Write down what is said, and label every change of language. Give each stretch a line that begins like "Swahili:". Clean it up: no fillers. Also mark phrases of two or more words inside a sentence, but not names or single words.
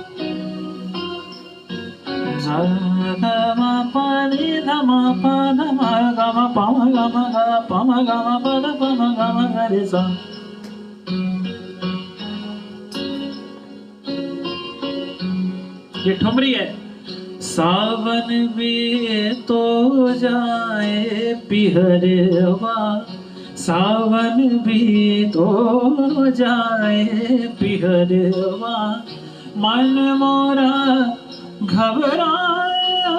Hindi: धमा पा रे धमा पा धमा ग म प म ग म ग प म ग म प द प म ग म ग रे सा। ये ठुमरी है। सावन भी तो जाए पिहरवा, सावन भी तो जाए पिहरवा, मन मोरा घबराए,